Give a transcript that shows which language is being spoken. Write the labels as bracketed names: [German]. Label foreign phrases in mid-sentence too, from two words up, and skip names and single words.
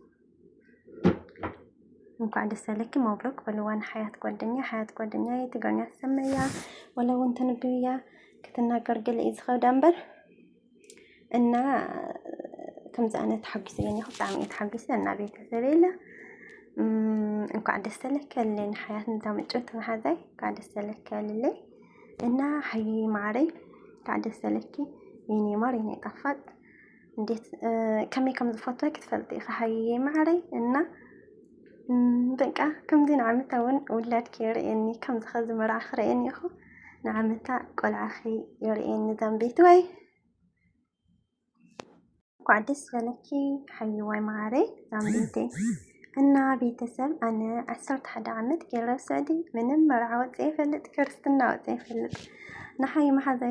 [Amharic] እንኳን ደስ በለኪ [Tigrinya] መብሩክ በልዋን። ሓያት ጓደኛ ትግርኛ ትሰመያ ወላ እውን ተንብያ ክትናገር ገለ እዩ ዝኸብዳ እምበር እና ከምዚ ኣነ ተሓጊሰ እየኒ ብጣዕሚ እየ ተሓጊሰ። እና ቤተሰብ የለ [Amharic] እንኳን ደስ በለኪ [Tigrinya] ለኒ ሓያት ንዛምጮት መሓዛይ [Amharic] እንኳን ደስ በለኪ [Tigrinya] ልለይ። እና ሓይ ማዕረይ [Amharic] እንኳን ደስ በለኪ የኔ ማር የኔ ጣፋጥ። [Tigrinya] እንዴት ከመይ ከም ዝፈትወክ ክትፈልጥ ኢኻ ሓይዬ ማዕረይ። እና በቃ ከምዚ ንዓመታ እውን ውላድኪ የርእየኒ፣ ከምዚ ኸዚ መርዓ ክርእየኒ ኢኹ ንዓመታ ቆልዓኺ የርእየኒ ዛንቤት ወይ። እንኳዕ ደስ በለኪ ሓይዋይ ማዕረይ ዛንቤተይ። እና ቤተሰብ ኣነ 11 ዓመት ገይረ ስዕዲ ምንም መርዓ ወፅአ ይፈልጥ፣ ክርስትና ወፅአ ይፈልጥ። ንሓይ መሓዛይ